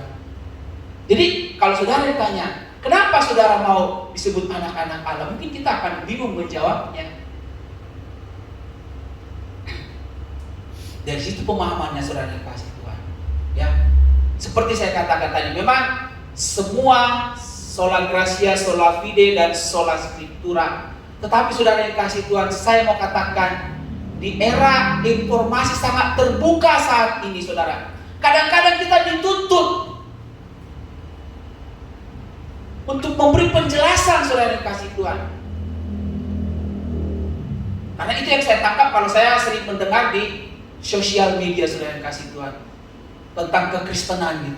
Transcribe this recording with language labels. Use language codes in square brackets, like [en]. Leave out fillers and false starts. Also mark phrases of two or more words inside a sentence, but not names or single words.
[id] Jadi kalau saudara ditanya, kenapa saudara mau disebut anak-anak Allah? Mungkin kita akan bingung menjawabnya. Dari situ pemahamannya, saudara yang kasih Tuhan. Ya, seperti saya katakan tadi, memang semua [la] sola gratia, sola fide, [id] dan [la] sola scriptura. [id] Tetapi saudara yang kasih Tuhan, saya mau katakan, di era informasi sangat terbuka saat ini, saudara, kadang-kadang kita dituntut untuk memberi penjelasan, saudara yang kasih Tuhan. Karena itu yang saya tangkap kalau saya sering mendengar di sosial media, saudara yang kasih Tuhan, tentang kekristenan gitu.